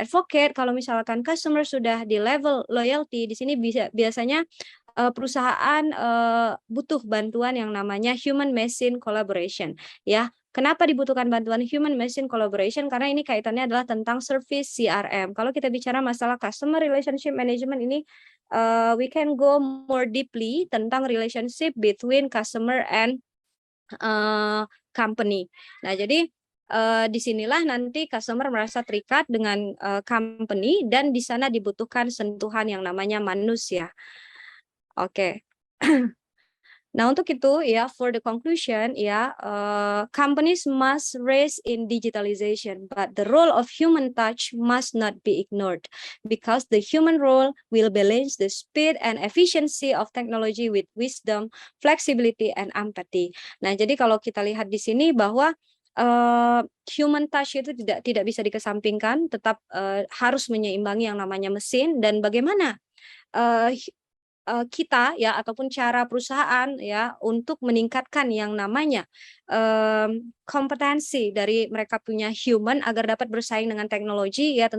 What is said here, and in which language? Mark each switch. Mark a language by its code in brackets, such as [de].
[id] Advocate kalau misalkan customer sudah di level loyalty, di sini biasanya perusahaan butuh bantuan yang namanya human machine collaboration ya. Kenapa dibutuhkan bantuan human machine collaboration? Karena ini kaitannya adalah tentang service CRM. Kalau kita bicara masalah [en] customer relationship management ini, we can go more deeply [id] tentang [en] relationship between customer and company. [id] Nah, jadi disinilah nanti customer merasa terikat dengan company, dan di sana dibutuhkan sentuhan yang namanya manusia. Oke. Nah, untuk itu ya, [en] for the conclusion ya, companies must race in digitalization, but the role of human touch must not be ignored, because the human role will balance the speed and efficiency of technology with wisdom, flexibility, and empathy. [id] Nah, jadi kalau kita lihat di sini bahwa human touch itu tidak bisa dikesampingkan, tetap harus menyeimbangi yang namanya mesin, dan bagaimana kita ya ataupun cara perusahaan ya untuk meningkatkan yang namanya kompetensi dari mereka punya human agar dapat bersaing dengan teknologi ya.